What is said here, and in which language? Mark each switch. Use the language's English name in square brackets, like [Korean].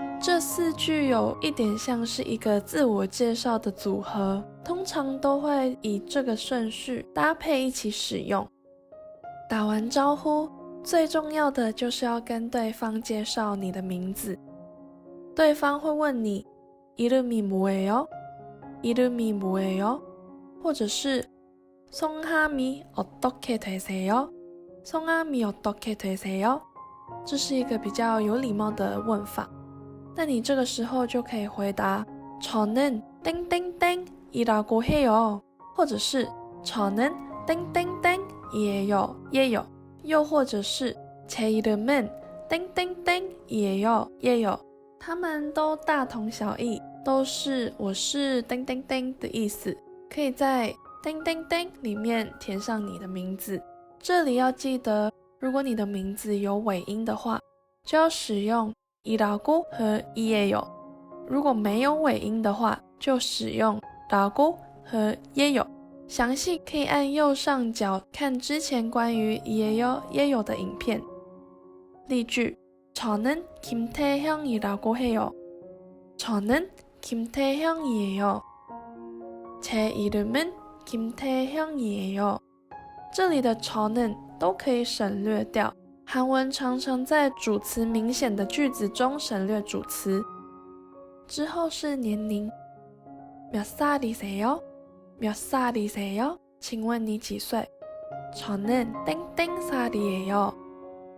[Chinese] 这四句有一点像是一个自我介绍的组合，通常都会以这个顺序搭配一起使用。打完招呼，最重要的就是要跟对方介绍你的名字。对方会问你 [Korean] 이름이 뭐예요？ 이름이 뭐예요？ [Chinese] 或者是 [Korean] 성함이 어떻게 되세요？ 성함이 어떻게 되세요？ [Chinese] 这是一个比较有礼貌的问法。那你这个时候就可以回答 [Korean] 저는 땡땡땡이라고 해요， [Chinese] 或者是 [Korean] 저는 땡땡땡이에요， [Chinese] 又或者是 [Korean] 제 이름은 땡땡땡이에요， [Chinese] 它们都大同小异，都是我是땡땡땡的意思，可以在땡땡땡里面填上你的名字。这里要记得，如果你的名字有尾音的话，就要使用이라고和이에요。如果没有尾音的话，就使用라고和예요。详细可以按右上角看之前关于이에요、예요的影片。例句 [Korean] 저는 김태형이라고 해요。 저는 김태형이에요。 제 이름은 김태형이에요。 [Chinese] 这里的저는都可以省略掉，韩文常常在主词明显的句子中省略主词。之后是年龄， [Korean] 몇 살이세요？ 몇 살이세요？ [Chinese] 请问你几岁？ [Korean] 저는 땡땡살이에요。